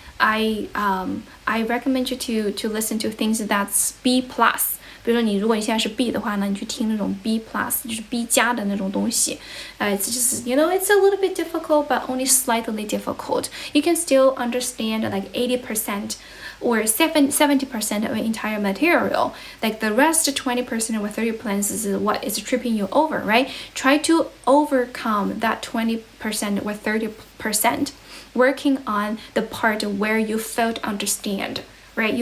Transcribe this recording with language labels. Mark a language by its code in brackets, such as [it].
[en] I recommend you to listen to things that's B plus. [zh] 比如说如果你现在是 B 的话呢，你去听那种 B plus， 就是 B 加的那种东西。 [en] It's just it's a little bit difficult, but only slightly difficult. You can still understand like 80% or 70% of the entire material. Like the rest 20% or 30% is what is tripping you over, right? Try to overcome that 20% or 30%, working on the part where you failed to understand, right?